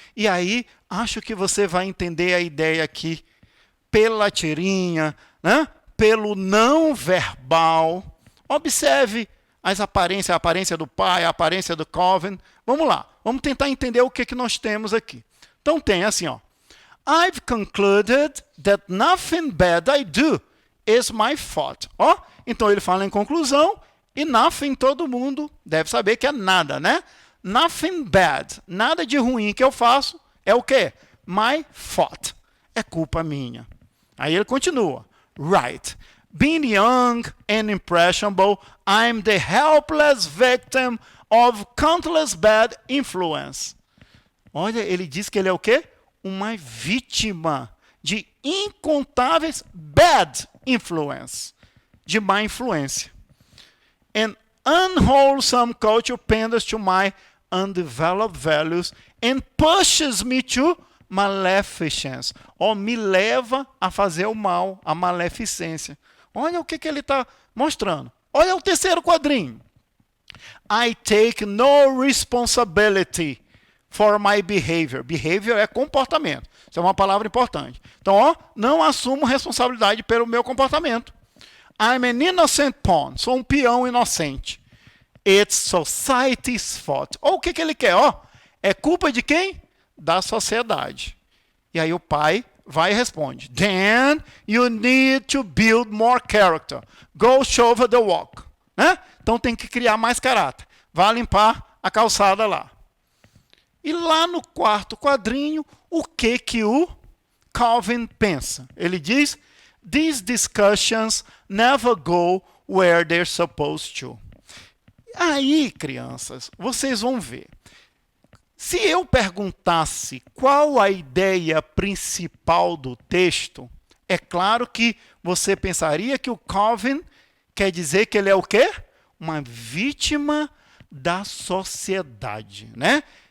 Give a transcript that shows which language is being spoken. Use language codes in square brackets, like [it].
[pt] E aí, acho que você vai entender a ideia aqui pela tirinha, né? Pelo não verbal. Observe as aparências, a aparência do pai, a aparência do Calvin. Vamos lá, vamos tentar entender o que nós temos aqui. Então tem assim, [en] I've concluded that nothing bad I do is my fault. [pt] Então ele fala em conclusão, e nothing todo mundo deve saber que é nada, né? Nothing bad, nada de ruim que eu faço é o quê? My fault, é culpa minha. Aí ele continua, right. [en] Being young and impressionable, I'm the helpless victim of countless bad influence. [pt] Olha, ele diz que ele é o quê? Uma vítima de incontáveis [en] bad influence, [pt] de má influência. [en] An unwholesome culture panders to my undeveloped values and pushes me to maleficence. [pt] Me leva a fazer o mal, a maleficência. Olha o que ele está mostrando. Olha o terceiro quadrinho. [en] I take no responsibility for my behavior. [pt] Behavior é comportamento. Isso é uma palavra importante. Então, não assumo responsabilidade pelo meu comportamento. [en] I'm an innocent pawn. [pt] Sou um peão inocente. [en] It's society's fault. [pt] O que ele quer? É culpa de quem? Da sociedade. E aí o pai vai e responde. [en] Then you need to build more character. Go show the walk. Né? [pt] Então tem que criar mais caráter. Vá limpar a calçada lá. E lá no quarto quadrinho, o que o Calvin pensa? Ele diz, [en] these discussions never go where they're supposed to. [pt] Aí, crianças, vocês vão ver. Se eu perguntasse qual a ideia principal do texto, é claro que você pensaria que o Calvin quer dizer que ele é o quê? Uma vítima da sociedade, né?